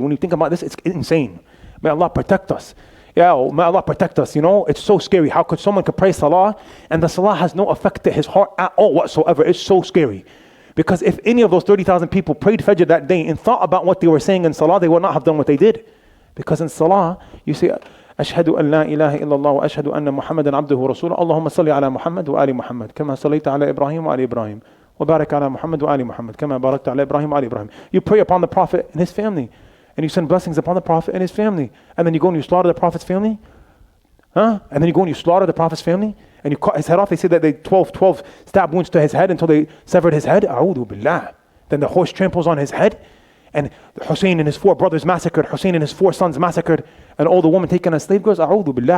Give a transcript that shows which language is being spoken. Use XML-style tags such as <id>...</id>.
<en>When you think about this, it's insane. May Allah protect us. Yeah, may Allah protect us. You know, it's so scary. How could someone pray Salah and the Salah has no effect to his heart at all whatsoever? It's so scary. Because if any of those 30,000 people prayed Fajr that day and thought about what they were saying in Salah, they would not have done what they did. Because in salah, you say,</en> <ar>أشهد أن لا إله إلا الله وأشهد أن محمدا عبده ورسوله اللهم صل على محمد وآل محمد كما صليت على إبراهيم وآل إبراهيم وبارك على محمد وآل محمد كما باركت على إبراهيم وآل إبراهيم.</ar> <en>You pray upon the Prophet and his family, and you send blessings upon the Prophet and his family, and then you go and you slaughter the Prophet's family, and then you go and you slaughter the Prophet's family, and you cut his head off. They say that they 12 stab wounds to his head until they severed his head. A'udhu billah. Then the horse tramples on his head, and Hussein and his 4 brothers massacred, Hussein and his 4 sons massacred, and all the women taken as slave girls. A'udhu billah.</en>